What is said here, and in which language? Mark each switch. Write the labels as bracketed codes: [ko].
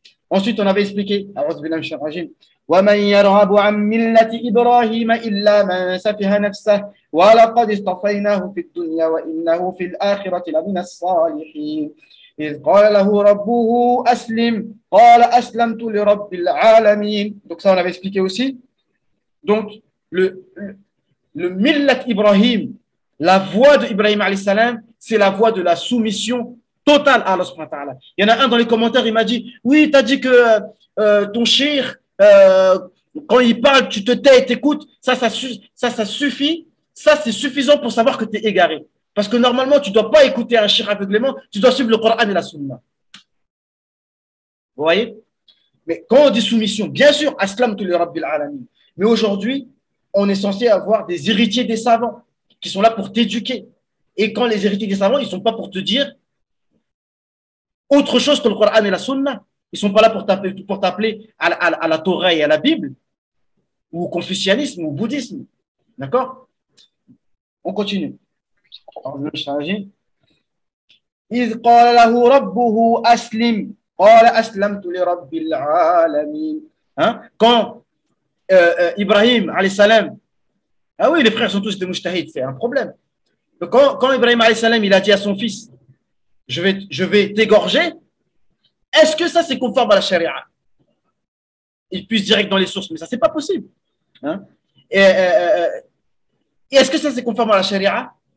[fr] Ensuite, on avait expliqué, [ar] ومن يرغب عن ملة إبراهيم إلا من سفه نفسه ولقد اصطفيناه في الدنيا وإنه في الآخرة لمن الصالحين إذ قال له ربه أسلم قال أسلمت لرب العالمين. [fr] Donc ça, on avait expliqué aussi. Donc, le millat Ibrahim, la voie d'Ibrahim alayhi salam, c'est la voie de la soumission totale à Allah subhanahu wa ta'ala. Il y en a un dans les commentaires, il m'a dit, oui, tu as dit que ton shir, quand il parle, tu te tais et t'écoutes, ça suffit. Ça, c'est suffisant pour savoir que tu es égaré. Parce que normalement, tu ne dois pas écouter un shir aveuglément, tu dois suivre le Coran et la Sunna. Vous voyez? Mais quand on dit soumission, bien sûr, [ar] Aslam tu li Rabbil Alamin. [fr] Mais aujourd'hui, on est censé avoir des héritiers des savants qui sont là pour t'éduquer. Et quand les héritiers des savants, ils ne sont pas pour te dire autre chose que le Coran et la Sunna. Ils ne sont pas là pour t'appeler à la Torah et à la Bible, ou au confucianisme, ou au bouddhisme. D'accord? On continue. [ar] إذ قال له ربه أسلم قال أسلمت لرب العالمين. [fr] Quand Ibrahim alayhi salam, ah oui, les frères sont tous des mujtahids, c'est un problème. Donc, quand Ibrahim alayhi salam, il a dit à son fils, je vais t'égorger, est-ce que ça c'est conforme à la charia? Il puisse direct dans les sources, mais ça c'est pas possible. Hein? Et est-ce que ça c'est conforme à la charia?